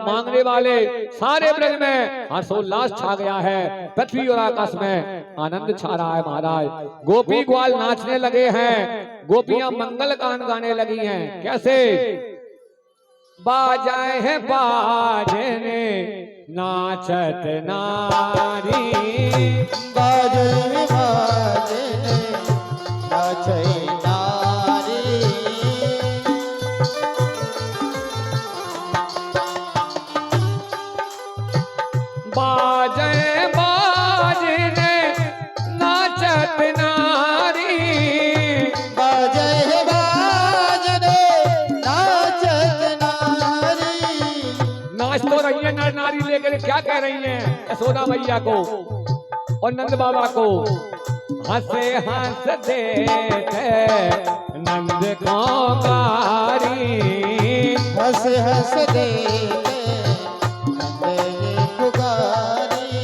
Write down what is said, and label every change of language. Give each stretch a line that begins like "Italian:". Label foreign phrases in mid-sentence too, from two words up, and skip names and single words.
Hindi: मांगने वाले सारे ब्रज में हर्षोल्लास छा गया है, पृथ्वी और आकाश में आनंद छा रहा है महाराज। गोपी ग्वाल नाचने लगे हैं, गोपियां मंगल गान गाने लगी हैं। कैसे? बाजाए हैं बाजने नाचत नारी, बाजे बाजने नाचे नारी, बाजे बाजने नाचत नारी, बाजे बाजने नाचत नारी। नाच तो रही है नर नारी, लेकर क्या कह रही हैं यशोदा मैया को और नंद बाबा को? हंसे हंस देते नंद को गारी, हंस हंस देते नंद पुकारी,